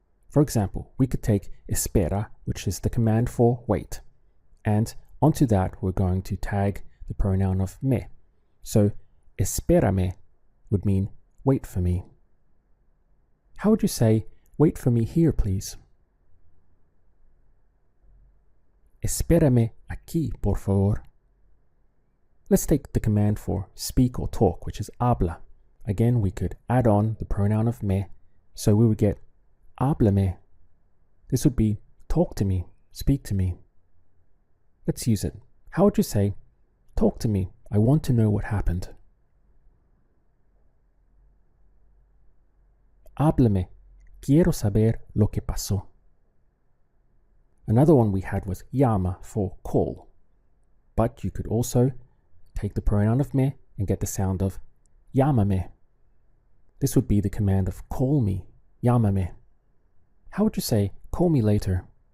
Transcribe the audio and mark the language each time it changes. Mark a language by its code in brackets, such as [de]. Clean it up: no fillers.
[en] For example, we could take espera, which is the command for wait, and onto that we're going to tag the pronoun of me. So espérame would mean wait for me. How would you say wait for me here, please? [es] Espérame aquí, por favor. [en] Let's take the command for speak or talk, which is habla. Again, we could add on the pronoun of me, so we would get háblame. This would be talk to me, speak to me. Let's use it. How would you say, talk to me, I want to know what happened? [es] Háblame, quiero saber lo que pasó. [en] Another one we had was llama for call, but you could also take the pronoun of me and get the sound of llámame. This would be the command of call me, llámame. How would you say call me later?